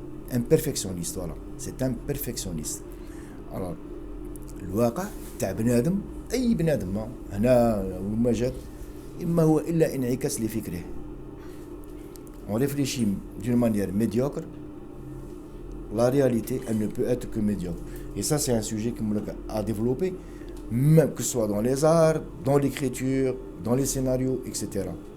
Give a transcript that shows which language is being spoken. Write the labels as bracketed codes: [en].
[fr] Un perfectionniste, voilà. C'est un perfectionniste. [ar] Alors الواقع تاع بنادم، أي بنادم هنا وما جات، إما هو إلا انعكاس لفكره. [fr] On réfléchit d'une manière médiocre, la réalité, elle ne peut être que médiocre. Et ça, c'est un sujet à développer, même que ce soit dans les arts, dans l'écriture, dans les scénarios, etc.